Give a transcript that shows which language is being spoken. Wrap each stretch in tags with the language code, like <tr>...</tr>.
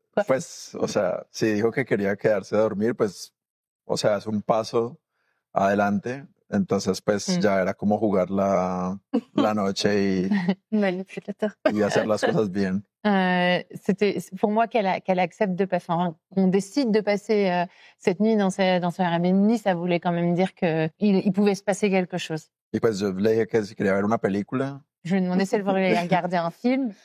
<es>Pues, o sea, si dijo que quería quedarse a dormir, pues, o sea, es un paso adelante. Entonces, pues, ya era como jugar la noche y hacer las cosas bien.</es> <fr>C'était pour moi qu'elle accepte qu'on décide de passer cette nuit dans son Airbnb, ça voulait quand même dire qu'il pouvait se passer quelque chose.</fr> <es>Y pues yo le dije que si quería ver una película.</es> <fr>Je lui ai demandé si elle voulait regarder un film.</fr>